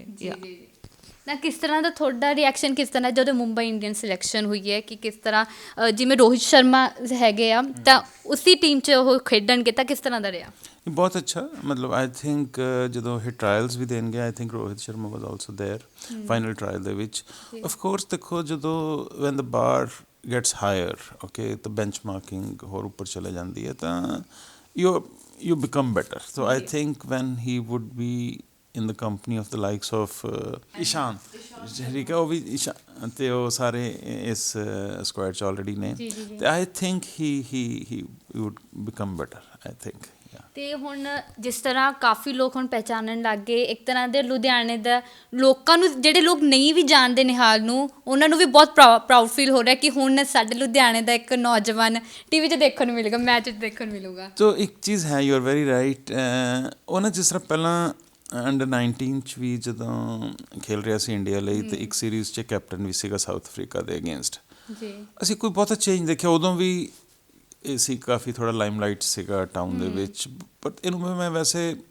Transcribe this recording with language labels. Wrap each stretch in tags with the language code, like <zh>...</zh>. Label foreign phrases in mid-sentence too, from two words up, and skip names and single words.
<pa>ਨਾ ਕਿਸ ਤਰ੍ਹਾਂ ਦਾ ਤੁਹਾਡਾ ਰਿਐਕਸ਼ਨ ਕਿਸ ਤਰ੍ਹਾਂ ਜਦੋਂ ਮੁੰਬਈ ਇੰਡੀਅਨ ਸਿਲੈਕਸ਼ਨ ਹੋਈ ਹੈ ਕਿ ਕਿਸ ਤਰ੍ਹਾਂ ਜਿਵੇਂ ਰੋਹਿਤ ਸ਼ਰਮਾ ਹੈਗੇ ਆ ਤਾਂ ਉਸੀ ਟੀਮ 'ਚ ਉਹ ਖੇਡਣਗੇ ਤਾਂ ਕਿਸ ਤਰ੍ਹਾਂ ਦਾ ਰਿਹਾ? ਬਹੁਤ ਅੱਛਾ, ਮਤਲਬ</pa> <en>I think</en> <pa>ਜਦੋਂ ਇਹ ਟਰਾਇਲਸ ਵੀ ਦੇਣ ਗਿਆ,</pa> <en>I think Rohit Sharma was also there final trial</en> <pa>ਦੇ ਵਿੱਚ।</pa> <en>of course</en> <pa>ਦੇਖੋ ਜਦੋਂ</pa> <en>when the bar gets higher,</en> <pa>ਓਕੇ, ਤਾਂ</pa> <en>bench marking</en> <pa>ਹੋਰ ਉੱਪਰ ਚਲੇ ਜਾਂਦੀ ਹੈ ਤਾਂ</pa> <en>you become better. So I think when he would be in the company of the likes of Ishan,</en> <pa>ਠੀਕ ਹੈ, ਉਹ ਵੀ ਇਸ਼ਾਨ ਤੇ ਉਹ ਸਾਰੇ ਇਸ ਸਕੁਐਡ 'ਚ ਆਲਰੇਡੀ ਨੇ, ਤੇ</pa> <en>I think he would become better, I think.</en> <pa>ਤੇ ਹੁਣ ਜਿਸ ਤਰ੍ਹਾਂ ਕਾਫੀ ਲੋਕ ਹੁਣ ਪਹਿਚਾਨਣ ਲੱਗ ਗਏ ਇੱਕ ਤਰ੍ਹਾਂ ਦੇ ਲੁਧਿਆਣੇ ਦਾ, ਲੋਕਾਂ ਨੂੰ ਜਿਹੜੇ ਲੋਕ ਨਹੀਂ ਵੀ ਜਾਣਦੇ ਨਿਹਾਲ ਨੂੰ ਉਹਨਾਂ ਨੂੰ ਵੀ ਬਹੁਤ</pa> <en>proud feel</en> <pa>ਹੋ ਰਿਹਾ ਕਿ ਹੁਣ ਸਾਡੇ ਲੁਧਿਆਣੇ ਦਾ ਇੱਕ ਨੌਜਵਾਨ ਟੀਵੀ 'ਚ ਦੇਖਣ ਨੂੰ ਮਿਲੇਗਾ, ਮੈਚ 'ਚ ਦੇਖਣ ਨੂੰ ਮਿਲੂਗਾ। ਤੋ ਇੱਕ ਚੀਜ਼ ਹੈ,</pa> <en>you are very right,</en> <pa>ਉਹ ਨਾ ਜਿਸ ਤਰ੍ਹਾਂ ਪਹਿਲਾਂ ਅੰਡਰ 19 'ਚ ਵੀ ਜਦੋਂ ਖੇਲ ਰਿਹਾ ਸੀ ਇੰਡੀਆ ਲਈ ਤੇ ਇੱਕ ਸੀਰੀਜ਼ 'ਚ ਕੈਪਟਨ ਵੀ ਸੀਗਾ ਸਾਊਥ ਅਫਰੀਕਾ ਦੇ ਅਗੇਂਸਟ, ਜੀ ਅਸੀਂ ਕੋਈ ਬਹੁਤਾ ਚੇਂਜ ਦੇਖਿਆ ਉਦੋਂ ਵੀ, ਇਹ ਸੀ ਕਾਫੀ ਥੋੜ੍ਹਾ ਲਾਈਮਲਾਈਟ ਸੀਗਾ ਟਾਊਨ ਦੇ ਵਿੱਚ, ਬਟ ਇਹਨੂੰ ਮੈਂ ਵੈਸੇ</pa>